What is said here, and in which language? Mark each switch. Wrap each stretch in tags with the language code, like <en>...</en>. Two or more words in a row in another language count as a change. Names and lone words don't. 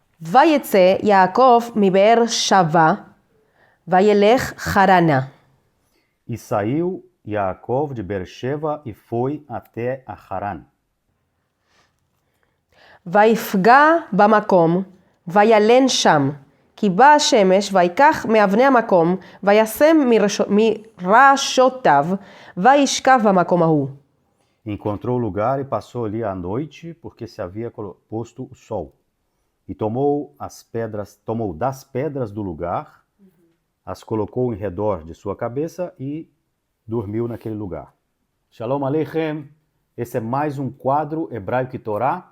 <he>ויצא יעקב מבאר שבע, וילך חרנה.</he> <pt>E saiu Yaakov de Beersheba e foi até a Harã.</pt> <he>ויפגע במקום, וילן שם. כי באה השמש, ויקח מאבני המקום, וישם מראשותיו, וישכב במקום ההוא.</he> <pt>Encontrou o lugar e passou ali a noite, porque se havia posto o sol. E tomou das pedras do lugar, as colocou em redor de sua cabeça e dormiu naquele lugar.</pt> <he>שלום עליכם,</he> <pt>esse é mais um quadro Hebraico e Torá.</pt>